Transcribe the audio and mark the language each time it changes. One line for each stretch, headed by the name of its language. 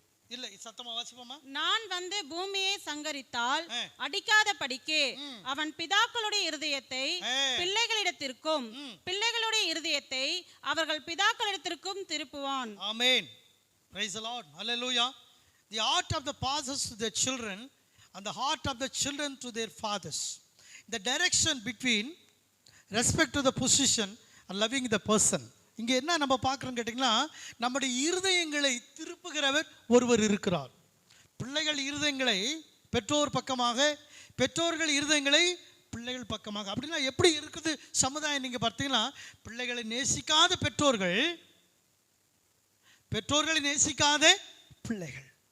Tamil: இல்ல சத்தமா வாசிப்போமா. நான் வந்து பூமியை சங்கரித்தால் ஆ. அடிக்காதபடிக்கு அவன் பிதாக்களுடைய இருதயத்தை ஆ. பிள்ளைகளிடத்திற்கும் பிள்ளைகளுடைய இருதயத்தை அவர்கள் பிதாக்களிடத்திற்கும் திருப்புவான்.
English: Amen. Praise the Lord. Hallelujah. The heart of the fathers to their children and the heart of the children to their fathers. The direction between respect to the position and loving the person.
Tamil: இங்கே என்ன நம்ம பார்க்குறோம் கேட்டிங்கன்னா, நம்முடைய இருதயங்களை திருப்புகிறவர் ஒருவர் இருக்கிறார். பிள்ளைகள் இருதயங்களை பெற்றோர் பக்கமாக, பெற்றோர்கள் இருதயங்களை பிள்ளைகள் பக்கமாக. அப்படின்னா எப்படி இருக்குது சமுதாயம்? நீங்கள் பார்த்தீங்கன்னா, பிள்ளைகளை நேசிக்காத பெற்றோர்கள், பெற்றோர்களை நேசிக்காத பிள்ளைகள்.